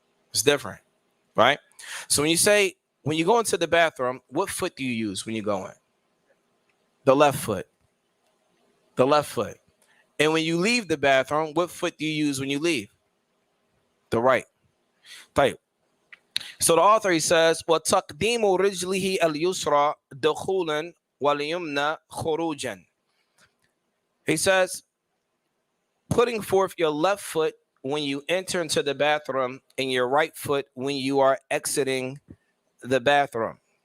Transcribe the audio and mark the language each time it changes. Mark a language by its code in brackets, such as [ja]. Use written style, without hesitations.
[en] It's different, right? So when you go into the bathroom, what foot do you use when you go in? The left foot. The left foot. And when you leave the bathroom, what foot do you use when you leave? The right. Type. So the author, he says, [ar] وَتَقْدِيمُ رِجْلِهِ الْيُسْرَى دَخُولًا وَالْيُمْنَى خُرُوجًا. [en] He says, putting forth your left foot when you enter into the bathroom and your right foot when you are exiting the bathroom.